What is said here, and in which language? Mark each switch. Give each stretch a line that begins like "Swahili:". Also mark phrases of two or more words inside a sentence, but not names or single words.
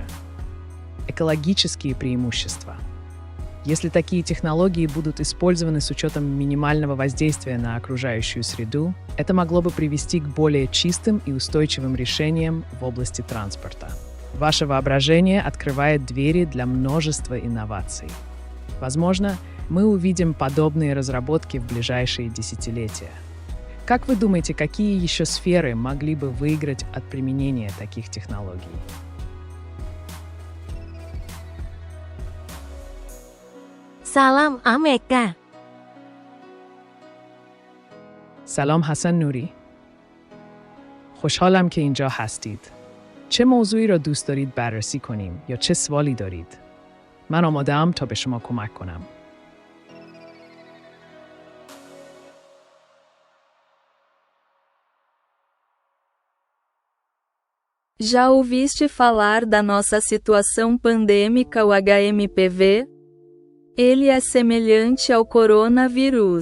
Russian: Экологические преимущества. Если такие технологии будут использованы с учетом минимального воздействия на окружающую среду, это могло бы привести к более чистым и устойчивым решениям в области транспорта. Ваше воображение открывает двери для множества инноваций. Возможно, мы увидим подобные разработки в ближайшие десятилетия. Как вы думаете, какие еще сферы могли бы выиграть от применения таких технологий?
Persian: سلام آمریکا. سلام حسن نوری. خوشحالم که اینجا هستید. چه موضوعی را دوست دارید بررسی کنیم یا چه سوالی دارید؟ من آماده‌ام تا به شما کمک کنم.
Portuguese: Já ouviste falar da nossa situação pandêmica, o HMPV? Ele é semelhante ao coronavírus.